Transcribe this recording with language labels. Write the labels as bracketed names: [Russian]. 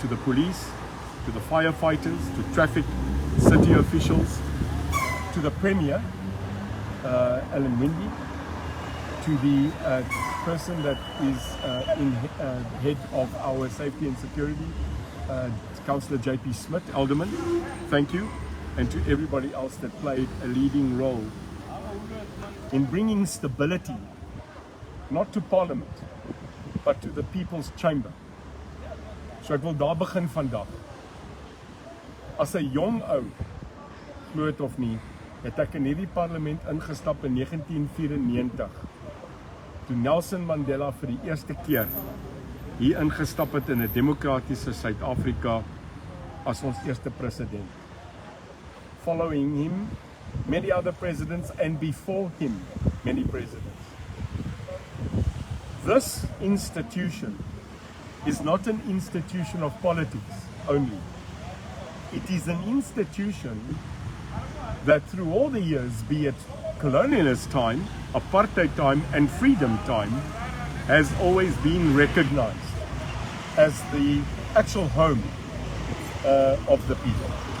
[English] To the police, to the firefighters, to traffic, city officials, to the Premier, Alan Windy, to the person that is head of our safety and security, Councillor JP Smith, Alderman, thank you, and to everybody else that played a leading role in bringing stability, not to Parliament, but to the People's Chamber. [Afrikaans] So ek wil daar begin vandag. As 'n jong ou, glo dit of nie, het ek in hierdie parlement ingestap in 1994, toe Nelson Mandela vir die eerste keer hier ingestap het in 'n demokratiese Suid-Afrika as ons eerste president. [English] Following him, many other presidents, and before him, many presidents. This institution is not an institution of politics only. It is an institution that through all the years, be it colonialist time, apartheid time, and freedom time, has always been recognized as the actual home of the people.